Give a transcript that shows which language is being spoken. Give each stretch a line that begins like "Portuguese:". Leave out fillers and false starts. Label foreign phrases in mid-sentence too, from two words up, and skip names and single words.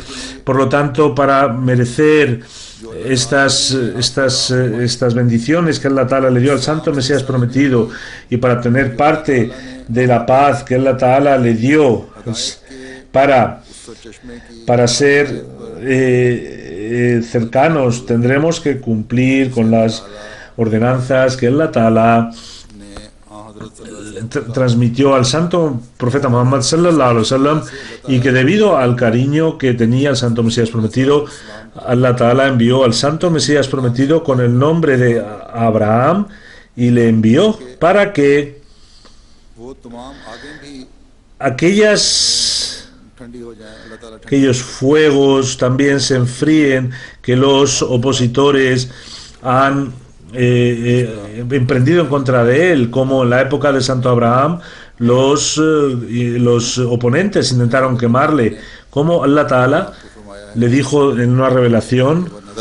Spanish: Por lo tanto, para merecer estas bendiciones que
Arabic: الله تعالى
Spanish: le dio al Santo Mesías Prometido, y para tener parte de la paz que
Arabic: الله تعالى
Spanish: le dio, para ser cercanos, tendremos que cumplir con las ordenanzas que
Arabic: الله تعالى
Spanish: transmitió al Santo Profeta Muhammad
Arabic: صلى الله عليه وسلم,
Spanish: y que debido al cariño que tenía el Santo Mesías Prometido,
Arabic: الله تعالى
Spanish: envió al Santo Mesías Prometido con el nombre de Abraham, y le envió para que aquellos fuegos también se enfríen que los opositores han emprendido en contra de él, como en la época de Santo Abraham los oponentes intentaron quemarle, como
Arabic: الله تعالى
Spanish: le dijo en una revelación